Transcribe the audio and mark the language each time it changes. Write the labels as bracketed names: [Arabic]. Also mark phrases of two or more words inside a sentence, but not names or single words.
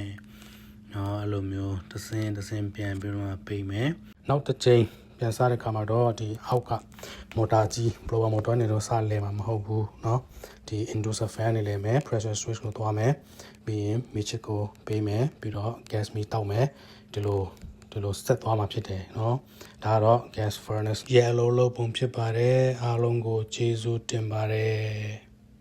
[Burmese] နော်အဲ့လိုမျိုးတစ်စင်းပြန်ပြီးတော့ပိတ်မယ်နောက်တစ်ချိန်ပြန်စားတဲ့ခါမှာတော့ဒီအောက်ကမော်တာကြီး [English] blower motor [Burmese] နဲ့တော့စားလဲမှာမဟုတ်ဘူးเนาะဒီ [English] inducer fan [Burmese] နဲ့လဲမယ် [English] pressure switch [Burmese] ကိုသွားမယ်ပြီးရင် mixer ကိုပေးမယ်ပြီးတော့ gas မီးတောက်မယ်ဒီလိုဆက်သွားမှာဖြစ်တယ်เนาะဒါကတော့ [English] gas furnace yellow [Burmese] လို့ပုံဖြစ်ပါတယ်အားလုံးကိုကျေးဇူးတင်ပါတယ်